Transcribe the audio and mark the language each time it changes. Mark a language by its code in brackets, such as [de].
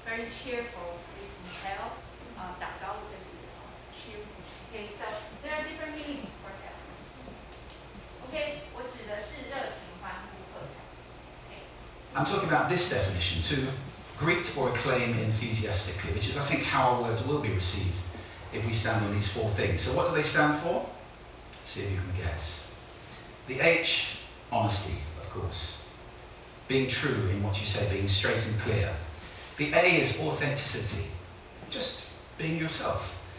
[en] cheerful, hail, [zh] 打招呼就是 [en] cheerful. Okay, so there are different meanings for hail. [zh] Okay, 我指的是热情欢呼喝彩。 [en] Okay. I'm talking about this definition, to greet or acclaim enthusiastically, which is, I think, how our words will be received if we stand on these four things. So what do they stand for? See if you can guess. The H, honesty, of course. Being true in what you say, being straight and clear. The A is authenticity, just being yourself.